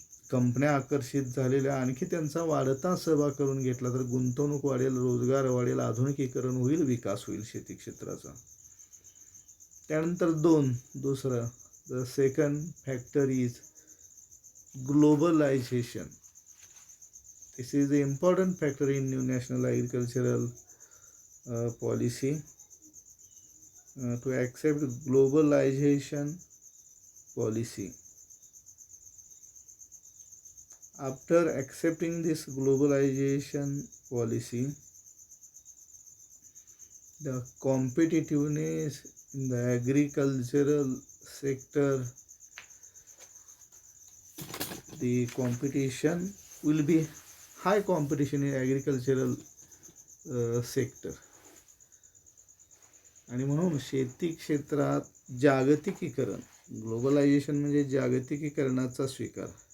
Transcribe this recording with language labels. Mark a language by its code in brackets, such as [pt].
[mr] कंपन्या आकर्षित झालेल्या आणखी त्यांचा वाढता सहभाग करून घेतला तर गुंतवणूक वाढेल, रोजगार वाढेल, आधुनिकीकरण होईल, विकास होईल शेती क्षेत्राचा. त्यानंतर दुसरं [en] The second factor is globalization. This is the important factor in new national agricultural policy to accept globalization policy. After accepting this globalization policy, The competitiveness in the agricultural sector, the competition will be high competition in agricultural sector. [mr] आणि म्हणून शेती क्षेत्रात जागतिकीकरण, globalisation म्हणजे जागतिकीकरणाचा स्वीकार.